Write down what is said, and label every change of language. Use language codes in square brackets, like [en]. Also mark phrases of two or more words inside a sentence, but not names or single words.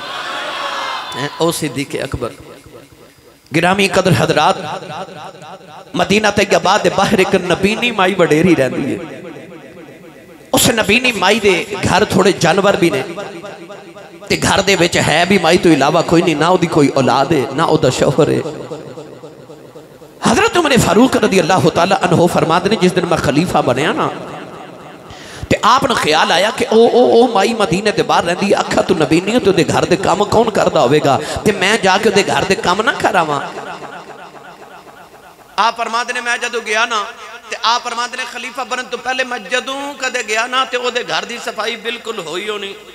[pa] او صدیق اکبر گرامی قدر حضرات، مدینہ طیبہ دے باہر اک نابینی مائی وڈیری رہندی ہے. اس نابینی مائی دے گھر تھوڑے جانور وی نے تے گھر دے وچ ہے وی مائی توں علاوہ کوئی نہیں، نہ اودی کوئی اولاد ہے نہ اودا شوہر ہے. حضرت عمر فاروق [ar] رضي الله تعالى عنه [pa] فرماتے نے جس دن میں خلیفہ بنیا نا تے آپنے خیال آیا کہ او مائی مدینے دے باہر رہندی، آکھا توں نابینی ہے تو اوہدے گھر دے کم کون کردا ہووے گا تے میں جاکے اوہدے گھر دے کم نہ کراواں. آپ فرماتے نے میں جدوں گیا نا تے آپ فرماتے نے خلیفہ بنن توں پہلے میں جدوں کدے گیا نا تے اوہدے گھر دی صفائی بالکل ہوئی ہونی.